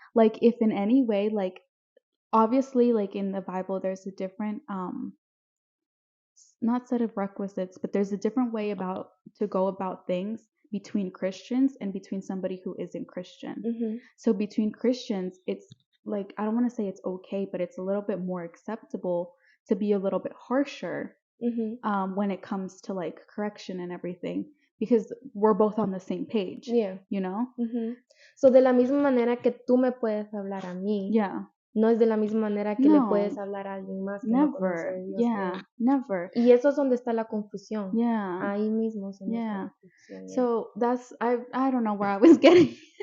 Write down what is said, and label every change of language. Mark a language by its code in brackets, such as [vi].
[en] Like, if in any way, like, obviously, like, in the Bible, there's a different not set of requisites, but there's a different way to go about things between Christians and between somebody who isn't Christian. So between Christians, it's like, I don't want to say it's okay, but it's a little bit more acceptable to be a little bit harsher when it comes to, like, correction and everything, because we're both on the same page. Yeah. You know? [es] So de la misma manera que tú me puedes hablar a mí. [en] Yeah. [es] No es de la misma manera que le puedes hablar a alguien más que no conoce a Dios. [en] Yeah, never. [es] Y eso es donde está la confusión. [en] Yeah. [es] Ahí mismo se nos está la confusión. [en] So that's, I don't know where I was getting.